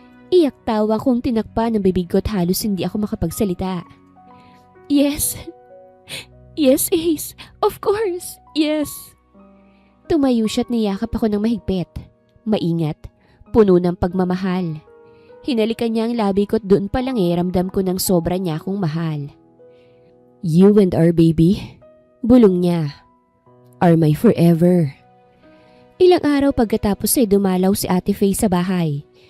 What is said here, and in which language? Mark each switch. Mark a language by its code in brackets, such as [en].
[tl] Iyak tawa kong tinakpan ng bibig ko at halos hindi ako makapagsalita. [en] "Yes, Yes, Ace. Of course. Yes. [tl] Tumayo siya at niyakap ako ng mahigpit. Maingat, puno ng pagmamahal. Hinalikan niya ang labi ko at doon pa lang ramdam ko ng sobra niya akong mahal. [en] You and our baby, [tl] bulong niya, [en] are my forever. [tl] Ilang araw pagkatapos ay dumalaw si Ate Faye sa bahay.